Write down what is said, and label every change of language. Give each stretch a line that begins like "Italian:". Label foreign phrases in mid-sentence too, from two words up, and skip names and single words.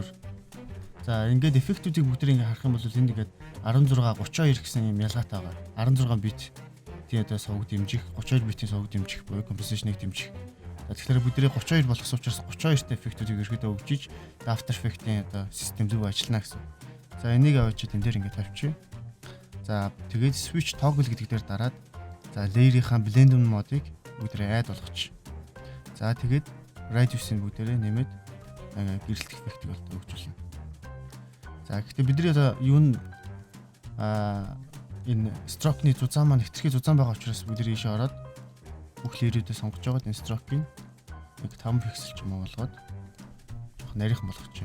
Mongolian: За ингээд эффектүүдийг бүгдээрээ ингээд харах юм бол энд ингээд 16 32 гэсэн юм ялгаатай байгаа. 16 бит тийм одоо сувг дэмжих, 32 битийн сувг дэмжих буюу composition-ыг дэмжих. Тэгэхээр бүгдээ 32 болгосон учраас 32-т эффектүүдийг ерөөдөө өгчиж After Effects-ийн одоо систем зөв ажиллана гэсэн. За энийг авчид энэ дээр ингээд тавьчих. За тэгээд
English: switch toggle
Mongolian: гэдэг дээр дараад за layer-ийн blend модыг бүгдээ add болгочих. За тэгээд radius-ийг бүгдээ нэмээд гэрэлт эффектийг болтой өгчүүлнэ. За гэхдээ бидний одоо юу н энэ stroke-ны зузаан маань хэтэрхий зузаан байгаа учраас бүгдээ ийшээ ороод бүх layer-үүдээ сонгож байгаа энэ stroke-ийг нэг 5 пиксел ч юм уу болгоод жоох нарийнхан болгочих.